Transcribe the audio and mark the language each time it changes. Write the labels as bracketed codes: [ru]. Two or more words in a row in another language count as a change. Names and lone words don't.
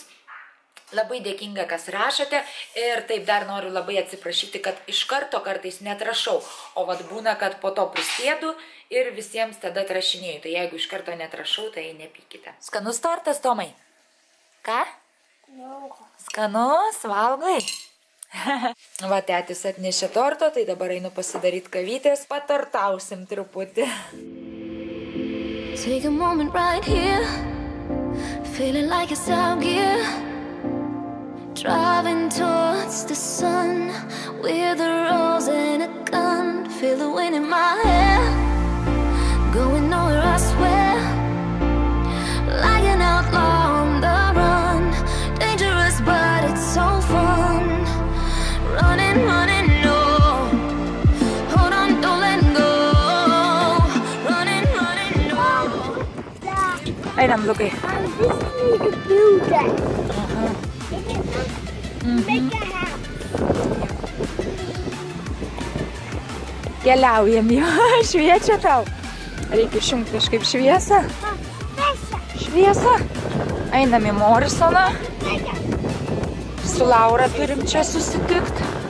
[lt] Labai dėkinga, kas rašote ir taip dar noriu labai atsiprašyti, kad iš karto kartais netrašau, o būna, kad po to prisėdu ir visiems tada atrašinėjau. Tai jeigu iš karto netrašau, tai nepykite. Skanus tortas, Tomai? Ką? Skanus, valgai? Tėtis atnešė torto, tai dabar einu pasidaryti kavytės, patortausim truputį. [en] Take a moment right here, feeling like it's out gear, driving towards the sun with a rose and a gun, feel the wind in my hair, going nowhere I swear, like an outlaw on the run, dangerous but it's so fun. Running, no. Hold on, don't let go. Running, no. [lt] Einam, Lukai. [en] I just need to do that. Make a house. [lt] Keliaujam jau, šviečia tau. Reikia išjungti kažkaip šviesą. Šviesą. Einam į Morisoną. Su Laura turim čia susitikti.